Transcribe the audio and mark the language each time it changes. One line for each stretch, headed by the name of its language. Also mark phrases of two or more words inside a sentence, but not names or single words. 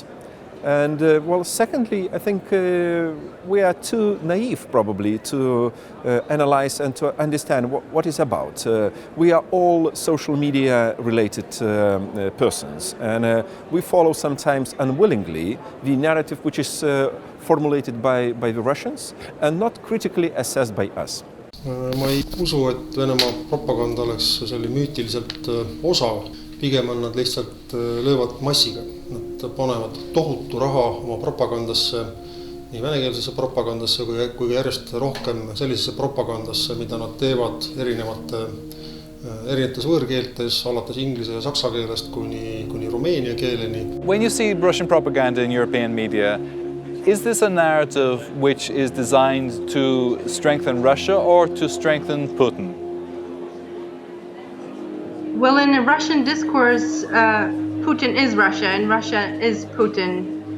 English: And well, secondly, I think we are too naive probably to analyze and to understand what it's about. We are all social media related persons, and we follow sometimes unwillingly the narrative which is formulated by the Russians and not critically assessed by us.
Estonian: Ma ei usu, et Venemaa propaganda oleks selle müütiliselt osav. Pigem on nad lihtsalt löövad massiga. Nad panevad tohutu raha oma propagandasse, nii venekeelsesse propagandasse kui järjest rohkem sellisesse propagandasse, mida nad teevad erinevates võõrkeeltes, alates inglise ja saksa keelest kuni rumeenia keeleni.
English: When you see Russian propaganda in European media, is this a narrative which is designed to strengthen Russia or to strengthen Putin? Well, in a Russian discourse, Putin is Russia and Russia is Putin.